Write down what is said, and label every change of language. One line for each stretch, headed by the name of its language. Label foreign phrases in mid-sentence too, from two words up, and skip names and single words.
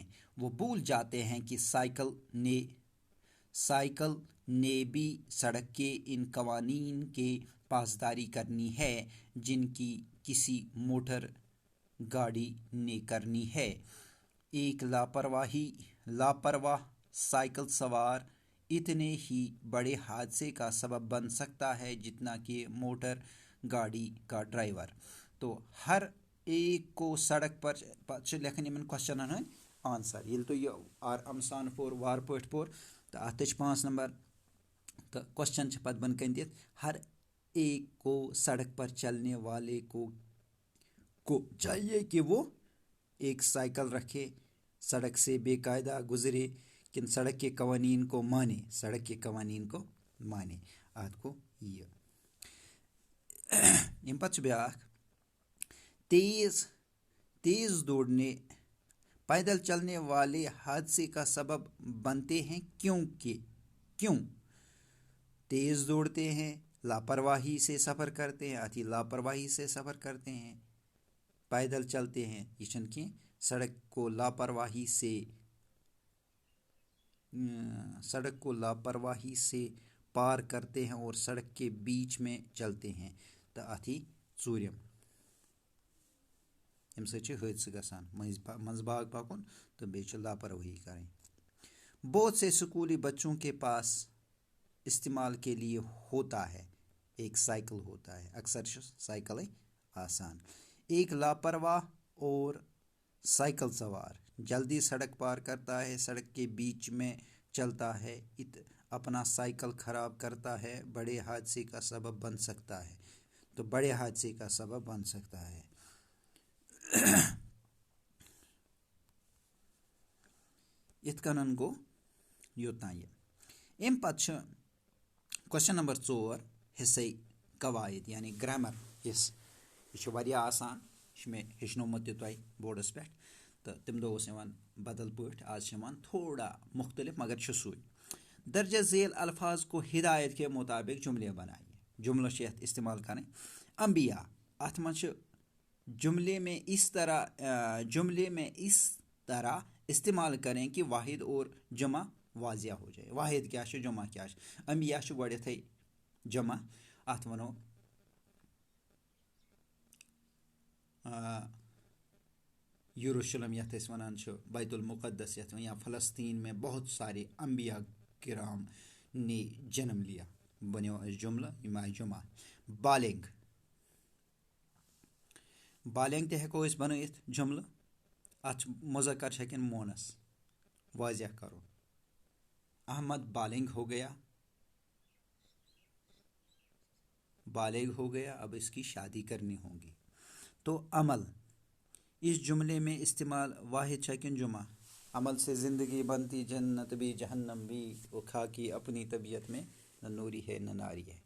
Urdu: وہ بھول جاتے ہیں کہ سائیکل نے بھی سڑک کے ان قوانین کی پاسداری کرنی ہے جن کی کسی موٹر گاڑی نے کرنی ہے. ایک لاپرواہ سائیکل سوار اتنے ہی بڑے حادثے کا سبب بن سکتا ہے جتنا کہ موٹر گاڑی کا ڈرائیور. تو ہر ایک کو سڑک پر
Kashmiri: لکھن یمن کوسچنن ہند آنسر. ییٚلہِ تُہۍ یہِ آرام سان پوٚر وارٕ پٲٹھۍ پوٚر تہٕ اَتھ تہِ چھِ 5 نمبر تہٕ کوسچن چھِ پتہٕ بۄنہٕ کَنہِ دِتھ.
Urdu: ہر ایک کو سڑک پر چلنے والے کو چاہیے کہ وہ ایک سائیکل رکھے, سڑک سے بے قاعدہ گزرے کن سڑک کے قوانین کو مانے.
Kashmiri: اتھ گوٚو یہِ. ییٚمہِ پتہٕ چھُ بیٛاکھ
Urdu: تیز دوڑنے پیدل چلنے والے حادثے کا سبب بنتے ہیں کیوں تیز دوڑتے ہیں لاپرواہی سے سفر کرتے ہیں پیدل چلتے ہیں.
Kashmiri: یہ چھنہٕ کینٛہہ.
Urdu: سڑک کو لاپرواہی سے پار کرتے ہیں اور سڑک کے بیچ میں چلتے ہیں.
Kashmiri: تو اتھ یی ژوٗرِم. امہِ سۭتۍ چھِ حٲدثہٕ گژھان منٛزٕ باغ پکُن تہٕ بیٚیہِ چھِ لاپروٲہی کَرٕنۍ.
Urdu: بہت سے اسکولی بچوں کے پاس استعمال کے لیے ہوتا ہے ایک سائیکل ہوتا ہے.
Kashmiri: اکثر چھُ سائیکلٕے آسان.
Urdu: ایک لاپرواہ اور سائیکل سوار جلدی سڑک پار کرتا ہے, سڑک کے بیچ میں چلتا ہے, اپنا سائیکل خراب کرتا ہے, بڑے حادثے کا سبب بن سکتا ہے. تو بڑے حادثے کا سبب بن سکتا ہے.
Kashmiri: یِتھ کٔنن گوٚو یوٚتام یہِ. اَمہِ پتہٕ چھُ کوسچن نمبر 4 حصے قواعد یعنی گرامر حصہٕ. یہِ چھُ واریاہ آسان, یہِ چھُ مےٚ ہیٚچھنومُت تہِ تۄہہِ بورڈس پٮ۪ٹھ تہٕ تَمہِ دۄہ اوس یِوان بدل پٲٹھۍ, آز چھِ یِوان تھوڑا مختلف مگر چھُ سُے.
Urdu: درجہ ذیل الفاظ کو ہدایت کے مطابق جملے بنائیے.
Kashmiri: جملہٕ چھِ یَتھ استعمال کَرٕنۍ. انبیاء اَتھ منٛز چھِ
Urdu: جملے میں اس طرح استعمال کریں کہ واحد اور جمع واضح ہو جائے.
Kashmiri: واحد کیا چھُ جمع کیا چھُ. انبیاء چھُ گۄڈٮ۪تھٕے جمع, اَتھ وَنو یروشلم یَتھ أسۍ وَنان چھِ, بیت المقدس یَتھ یا
Urdu: فلسطین میں بہت سارے انبیاء کرام نے جنم لیا.
Kashmiri: بنیو اَسہِ جملہٕ, یِم آیہِ جمع. بالغ تہِ ہٮ۪کو أسۍ بنٲیِتھ جملہٕ. اَتھ چھُ مُذکر چھِ ہٮ۪کن مونس واضح کرو.
Urdu: احمد بالغ ہو گیا, اب اس کی شادی کرنی ہوگی. تو عمل اس جملے میں استعمال واحد چھکن جمع. عمل سے زندگی بنتی جنت بھی جہنم بھی, وہ خاکی اپنی طبیعت میں نہ نوری ہے نہ ناری ہے.